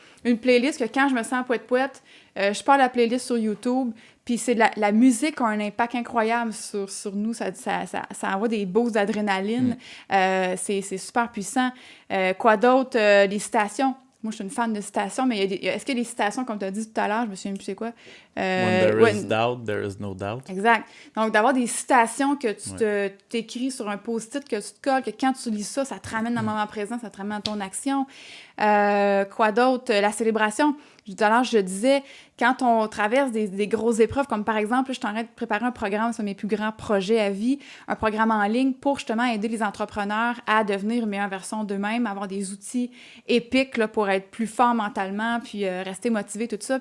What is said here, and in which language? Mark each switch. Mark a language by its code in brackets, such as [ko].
[fr] Une playlist que quand je me sens pouette, je pars la playlist sur YouTube, puis c'est la musique a un impact incroyable sur nous, ça envoie des boosts d'adrénaline, c'est super puissant. Quoi d'autre? Les citations. Moi, je suis une fan de citations, mais est-ce que les citations, comme tu as dit tout à l'heure, je me souviens plus c'est quoi? [en] When there is doubt, there is no doubt. [fr] Exact. Donc, d'avoir des citations que tu t'écris sur un post-it, que tu te colles, que quand tu lis ça, ça te ramène dans le moment présent, ça te ramène à ton action. Quoi d'autre? La célébration. Tout à l'heure, je disais, quand on traverse des grosses épreuves, comme par exemple, là, je suis en train de préparer un programme sur mes plus grands projets à vie, un programme en ligne pour justement aider les entrepreneurs à devenir une meilleure version d'eux-mêmes, avoir des outils épiques là, pour être plus forts mentalement, puis rester motivés, tout ça.